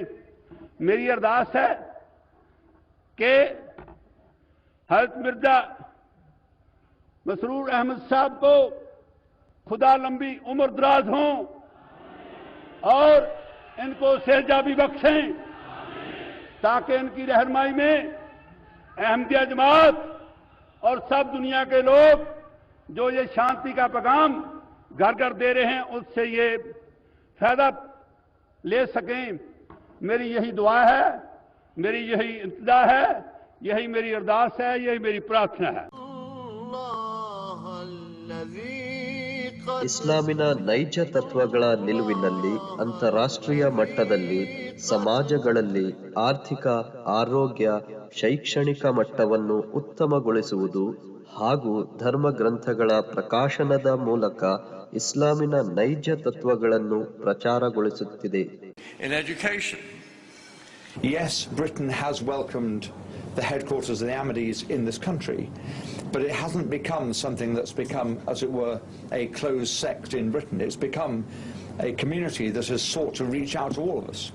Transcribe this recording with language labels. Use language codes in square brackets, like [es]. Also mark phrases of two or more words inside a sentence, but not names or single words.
[hi] मेरी अरदास है कि हजरत मिर्जा मसरूर अहमद साहब को खुदा लंबी उम्र दराज हों और इनको सेहजाबी बख्शें, ताकि इनकी रहनुमाई में अहमदिया जमात और सब दुनिया के लोग जो ये शांति का पैगाम घर घर दे रहे हैं उससे ये फायदा ले सकें. मेरी यही दुआ है, मेरी यही इंतजा है, यही मेरी अरदास है, यही मेरी प्रार्थना है. [kn] ಇಸ್ಲಾಮಿನ ನೈಜ ತತ್ವಗಳ ನಿಲುವಿನಲ್ಲಿ ಅಂತಾರಾಷ್ಟ್ರೀಯ ಮಟ್ಟದಲ್ಲಿ ಸಮಾಜಗಳಲ್ಲಿ ಆರ್ಥಿಕ, ಆರೋಗ್ಯ, ಶೈಕ್ಷಣಿಕ ಮಟ್ಟವನ್ನು ಉತ್ತಮಗೊಳಿಸುವುದು ಹಾಗೂ ಧರ್ಮ ಗ್ರಂಥಗಳ ಪ್ರಕಾಶನದ ಮೂಲಕ ಇಸ್ಲಾಮಿನ ನೈಜ ತತ್ವಗಳನ್ನು ಪ್ರಚಾರಗೊಳಿಸುತ್ತಿದೆ. [en] In education, yes, Britain has welcomed the headquarters of the Ahmadis in this country, but it hasn't become something that's become, as it were, a closed sect in Britain. It's become a community that has sought to reach out to all of us.